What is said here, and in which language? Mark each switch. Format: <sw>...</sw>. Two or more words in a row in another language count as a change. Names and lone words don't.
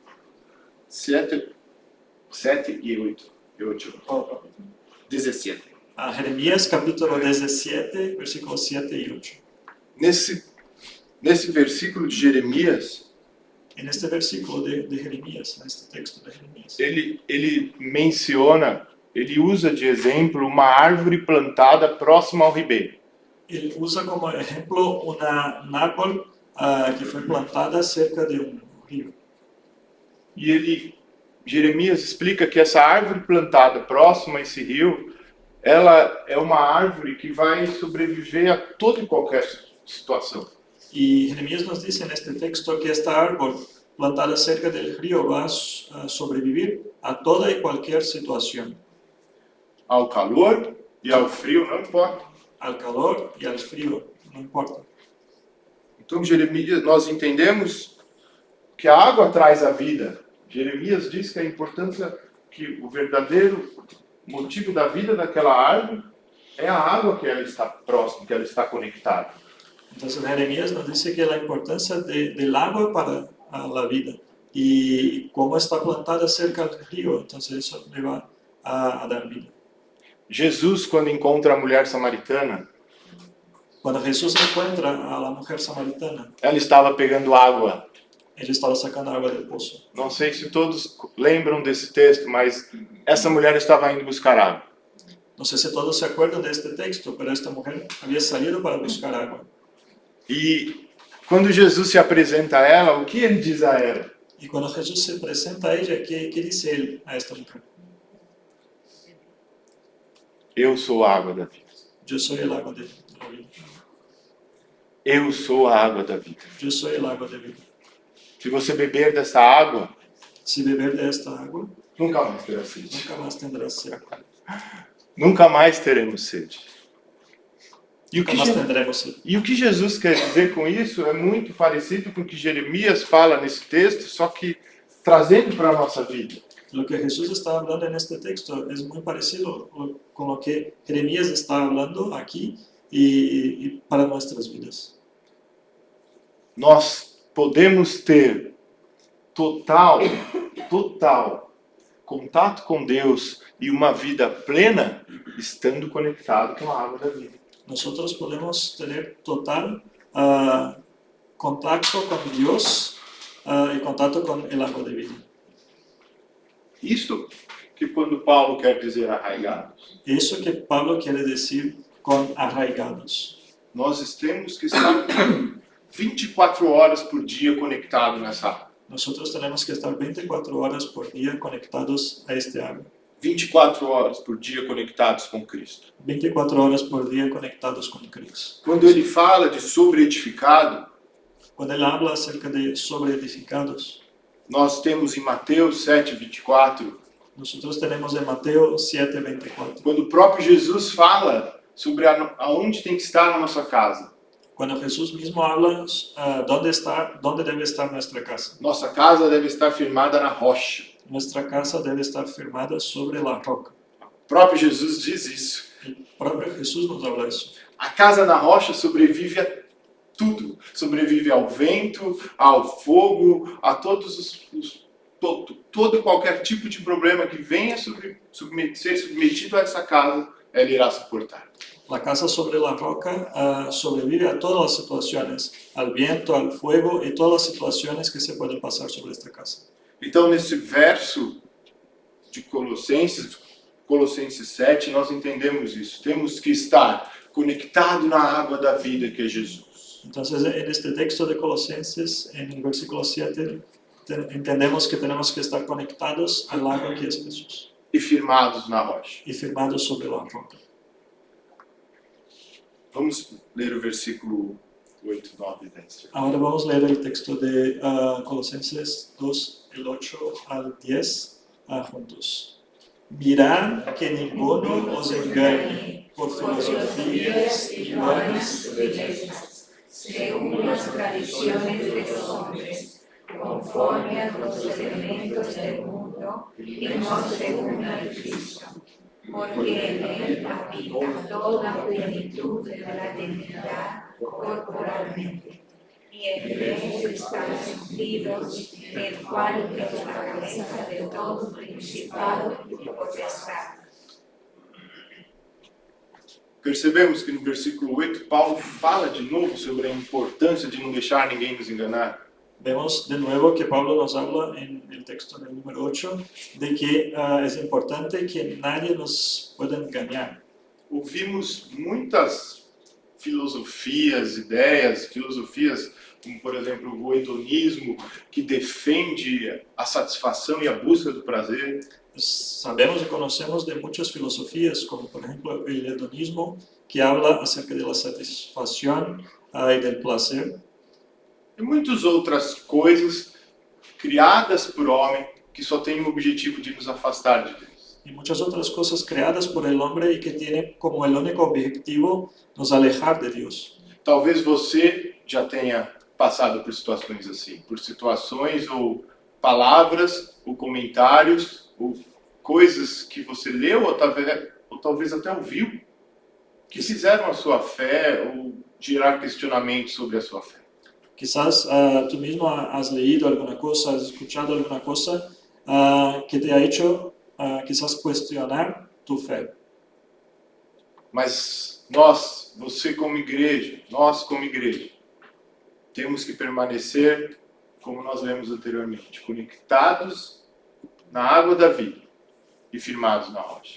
<pt>7 e 8. 17.</pt> <es>Jeremías capítulo 17, versículos 7 y 8.</es> <pt>Nesse versículo de Jeremias,</pt> <es>En este versículo de Jeremías, en este texto de Jeremías,</es> <pt>ele menciona, ele usa de exemplo uma árvore plantada próxima ao ribeiro.</pt> <es>él usa como ejemplo un árbol que fue plantada cerca de un río.</es> <pt>E Jeremias explica que essa árvore plantada próxima a esse rio, ela é uma árvore que vai sobreviver a toda e qualquer situação.</pt> <es>Y Jeremías nos dice en este texto que esta árbol plantada cerca del río va a sobrevivir a toda y cualquier situación,</es> <pt>Ao calor e ao frio, não importa.</pt> <es>al calor y al frío, no importa.</es> <pt>Então, Jeremias, nós entendemos que a água traz a vida. Jeremias diz que a importância, que o verdadeiro motivo da vida daquela árvore é a água que ela está próxima, que ela está conectada.</pt> <es>Entonces Jeremías nos dice que la importancia del agua para la vida y cómo está plantada cerca del río, entonces eso le va a dar vida.</es> <pt>Jesus, quando encontra a mulher samaritana,</pt> <es>Cuando Jesús encuentra a la mujer samaritana,</es> <pt>ela estava pegando água.</pt> <es>él estaba sacando agua del pozo.</es> <pt>Não sei se todos lembram desse texto, mas essa mulher estava indo buscar água.</pt> <es>No sé si todos se acuerdan de este texto, pero esta mujer había salido para buscar agua.</es> <pt>E quando Jesus se apresenta a ela, o que ele diz a ela?</pt> <es>Y cuando Jesús se presenta a ella, ¿qué dice él a esta mujer?</es> <pt>Eu sou a água da vida.</pt> <es>Yo soy el agua de la vida.</es> <pt>Eu sou a água da vida.</pt> <es>Yo soy el agua de vida.</es> <pt>Se você beber dessa água,</pt> <es>Si beber de esta agua,</es> <pt>nunca mais terá sede.</pt> <es>nunca más tendrás sed.</es> <pt>Nunca mais teremos sede. E o,</pt> <es>Nunca</es> <pt>que</pt> <es>más</es> <pt>Je-</pt> <es>tendremos sed.</es> <pt>e o que Jesus quer dizer com isso é muito parecido com o que Jeremias fala nesse texto, só que trazendo para a nossa vida.</pt> <es>Lo que Jesús está hablando en este texto es muy parecido con lo que Jeremías está hablando aquí y para nuestras vidas.</es> <pt>Nós podemos ter total contato com Deus e uma vida plena estando conectado com a água da vida.</pt> <es>Nosotros podemos tener total contacto con Dios y contacto con el agua de vida.</es> <pt>Isso que quando Paulo quer dizer arraigados,</pt> <es>Eso que Pablo quiere decir con arraigados.</es> <pt>nós temos que estar 24 horas por dia conectado nessa água.</pt> <es>Nosotros tenemos que estar 24 horas por día conectados a este agua.</es> <pt>24 horas por dia conectados com Cristo.</pt> <es>24 horas por día conectados con Cristo.</es> <pt>Quando ele fala de sobre-edificado,</pt> <es>Cuando él habla acerca de sobreedificados,</es> <pt>nós temos em Mateus 7:24,</pt> <es>nosotros tenemos en Mateo 7:24.</es> <pt>quando o próprio Jesus fala sobre aonde tem que estar a nossa casa.</pt> <es>Cuando Jesús mismo habla dónde debe estar nuestra casa.</es> <pt>Nossa casa deve estar firmada na rocha.</pt> <es>Nuestra casa debe estar firmada sobre la roca.</es> <pt>O próprio Jesus diz isso.</pt> <es>El propio Jesús nos habla eso.</es> <pt>A casa na rocha sobrevive a tudo. Sobrevive ao vento, ao fogo, a todos todo e qualquer tipo de problema que venha ser submetido a essa casa, ela irá suportar.</pt> <es>La casa sobre la roca sobrevive a todas las situaciones, al viento, al fuego y todas las situaciones que se pueden pasar sobre esta casa.</es> <pt>Então, nesse verso de Colossenses 7, nós entendemos isso. Temos que estar conectado na água da vida que é Jesus.</pt> <es>Entonces, en este texto de Colosenses, en el versículo 7, entendemos que tenemos que estar conectados al agua que es Jesús</es> <pt>E firmados na rocha.</pt> <es>y firmados sobre la roca.</es> <pt>Vamos ler o versículo 8, 9 e 10.</pt> <es>Ahora vamos a leer el texto de Colosenses 2, el 8 al 10 juntos. Mirad que ninguno os engañe por filosofías y vanas bellezas, según las tradiciones de los hombres, conforme a los elementos del mundo y no según el Cristo, porque en él habita toda plenitud de la divinidad corporalmente, y en él está el sentido, el cual es la cabeza de todo principado y potestad.</es> <pt>Percebemos que no versículo 8, Paulo fala de novo sobre a importância de não deixar ninguém nos enganar.</pt> <es>Vemos de nuevo que Pablo nos habla en el texto del número 8 de que es importante que nadie nos pueda engañar.</es> <pt>Ouvimos muitas filosofias, ideias, como, por exemplo, o hedonismo, que defende a satisfação e a busca do prazer.</pt> <es>Sabemos y conocemos de muchas filosofías, como por ejemplo el hedonismo, que habla acerca de la satisfacción y del placer.</es> <pt>E muitas outras coisas criadas por homem que só têm o objetivo de nos afastar de Deus.</pt> <es>Y muchas otras cosas creadas por el hombre y que tienen como el único objetivo nos alejar de Dios.</es> <pt>Talvez você já tenha passado por situações assim, por situações ou palavras ou comentários ou coisas que você leu ou talvez até ouviu que fizeram a sua fé ou gerar questionamentos sobre a sua fé.</pt> <es>Quizás tú mismo has leído alguna cosa, has escuchado alguna cosa que te ha hecho quizás cuestionar tu fe.</es> <pt>Mas nós, você como igreja, nós como igreja, temos que permanecer, como nós lemos anteriormente, conectados na água da vida e firmados na rocha.</pt>